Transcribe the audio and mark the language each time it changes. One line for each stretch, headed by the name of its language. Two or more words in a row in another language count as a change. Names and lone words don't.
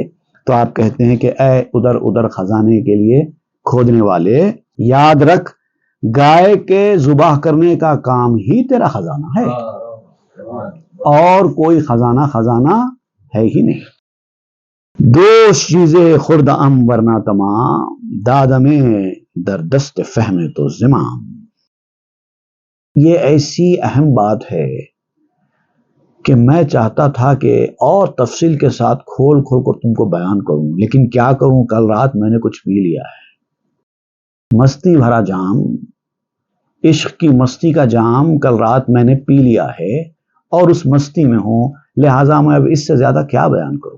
Urdu: تو آپ کہتے ہیں کہ اے ادھر ادھر خزانے کے لیے کھودنے والے, یاد رکھ گائے کے ذبح کرنے کا کام ہی تیرا خزانہ ہے, اور کوئی خزانہ ہے ہی نہیں.
Persian: دوش چیزیں خرد ام ورنہ تمام, دادمیں در دست فہم تو زمام.
Urdu: یہ ایسی اہم بات ہے کہ میں چاہتا تھا کہ اور تفصیل کے ساتھ کھول کر تم کو بیان کروں, لیکن کیا کروں, کل رات میں نے کچھ پی لیا ہے. مستی بھرا جام, عشق کی مستی کا جام کل رات میں نے پی لیا ہے اور اس مستی میں ہوں, لہٰذا میں اب اس سے زیادہ کیا بیان کروں.